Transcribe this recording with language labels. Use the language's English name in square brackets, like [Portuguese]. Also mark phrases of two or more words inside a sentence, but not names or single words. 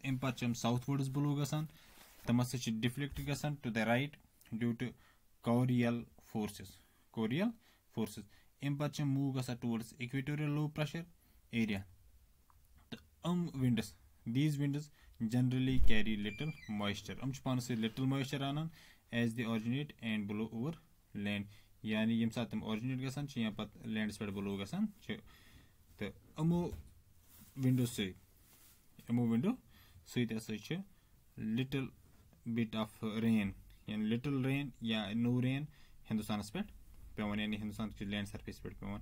[Kashmiri] اَمہِ پتہٕ چھِ یِم [English] southwards blow [Kashmiri] گژھان. تِم ہسا چھِ ڈِفلیکٹ گژھان [English] to the right due to Coriolis forces. [Kashmiri] اَمہِ پتہٕ چھِ یِم موٗو گژھان [English] towards equatorial low pressure area. [Kashmiri] تہٕ یِم ونڈٕس [English] these winds generally carry little moisture. [Kashmiri] یِم چھِ پانس سۭتۍ [English] little moisture انان as they originate and blow over land. [Kashmiri] یعنی ییٚمہِ ساتہٕ تِم آرجنیٹ گژھان چھِ یا پتہٕ لینڈس پٮ۪ٹھ بلو گژھان چھِ. تہٕ یِمو ونڈو سۭتۍ ہسا چھِ [English] little bit of rain [Kashmiri] یعنی [English] little rain [Kashmiri] یا [English] no rain [Kashmiri] ہندوستانس پٮ۪ٹھ پیوان یعنی ہندوستان چہِ [English] land surface [Kashmiri] پٮ۪ٹھ پیوان.